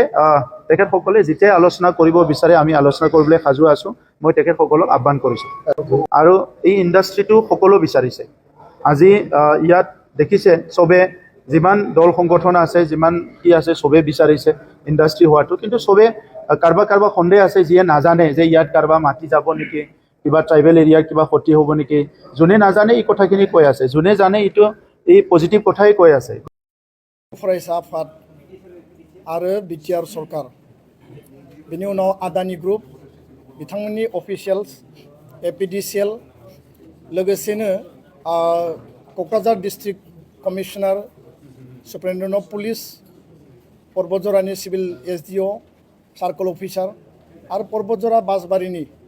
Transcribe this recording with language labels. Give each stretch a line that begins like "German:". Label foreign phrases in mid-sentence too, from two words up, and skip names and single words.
Assamese: তেখেতসকলে যেতিয়াই আলোচনা কৰিব বিচাৰে আমি আলোচনা কৰিবলৈ সাজু আছোঁ মই তেখেতসকলক আহ্বান কৰিছোঁ আৰু এই ইণ্ডাষ্ট্ৰিটো সকলো বিচাৰিছে আজি ইয়াত দেখিছে চবে যিমান দল সংগঠন আছে যিমান কি আছে চবে বিচাৰিছে ইণ্ডাষ্ট্ৰি হোৱাটো কিন্তু চবে কাৰোবাৰ সন্দেহ আছে যিয়ে নাজানে যে ইয়াত কাৰোবাৰ মাটি যাব নেকি কিবা
English: tribal area
Assamese: কিবা ক্ষতি হ'ব নেকি যোনে নাজানে এই কথাখিনি কৈ আছে যোনে জানে এইটো এই পজিটিভ কথাই কৈ আছে
Bodo: फरायसा आफाद आरो बिटिआर सरकार बिनि उनाव आदानि ग्रुप बिथांमोननि अफिसियेल्स APDCL लोगोसेनो क'क्राझार
English: District Commissioner Superintendent of Police
Bodo: पर्बतजरानि
English: civil SDO circle officer
Bodo: आरो पर्बतजरा बासबारिनि